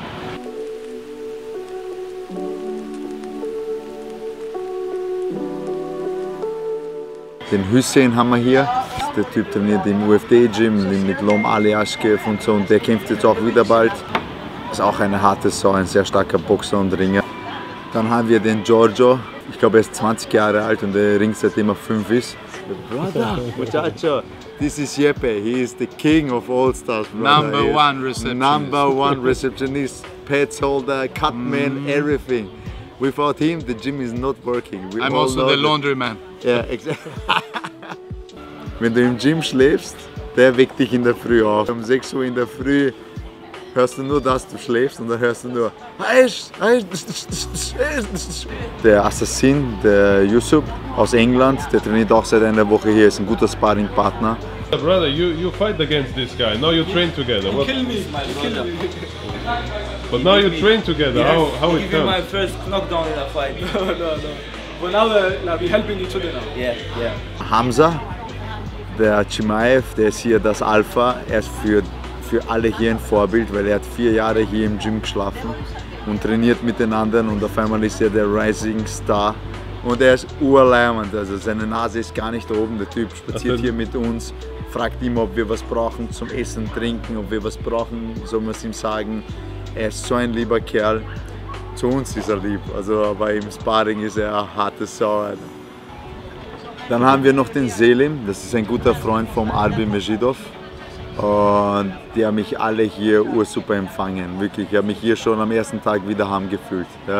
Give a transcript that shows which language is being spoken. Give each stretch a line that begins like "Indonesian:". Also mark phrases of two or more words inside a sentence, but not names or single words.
German: Den Hüseyin haben wir hier. Der Typ trainiert im UFD-Gym mit Lom Ali Ashkev und so. Und der kämpft jetzt auch wieder bald. Ist auch eine harte Sau, ein sehr starker Boxer und Ringer. Dann haben wir den Giorgio. Ich glaube, er ist 20 Jahre alt und er ringt seitdem er 5 ist.
English: Brother, muchacho, this is Jeppe. He is the king of all stars, brother. Number one receptionist. Number one receptionist, pets holder, cut man, everything. Without him, the gym is not working. I'm also the laundryman. Ja, exactly.
German: Wenn du im Gym schläfst, der weckt dich in der Früh auf. Um 6 Uhr in der Früh hörst du nur, dass du schläfst und dann hörst du nur Der Assassin, der Yusuf aus England, der trainiert auch seit einer Woche hier, ist ein guter Sparringpartner.
English: Brother, you fight against this guy. Now you train together. You kill me, But now you train together. Yeah. How it He gave my comes? first knockdown in a fight. No. But now we're helping each other now. Yeah. Hamza,
German: der Chimaev, der ist hier das Alpha. Er ist für alle hier ein Vorbild, weil er hat 4 Jahre hier im Gym geschlafen und trainiert mit den anderen und auf einmal ist er der
English: Rising Star
German: Und er ist urleimend, also seine Nase ist gar nicht oben. Der Typ spaziert hier mit uns, fragt immer, ob wir was brauchen zum Essen, Trinken, ob wir was brauchen, soll man es ihm sagen. Er ist so ein lieber Kerl. Zu uns ist er lieb, also aber im Sparring ist er eine harte Sau. Alter. Dann haben wir noch den Selim, das ist ein guter Freund vom Albin Mejidov. Und die haben mich alle hier ursuper empfangen, wirklich. Ich habe mich hier schon am ersten Tag wieder heimgefühlt. Ja.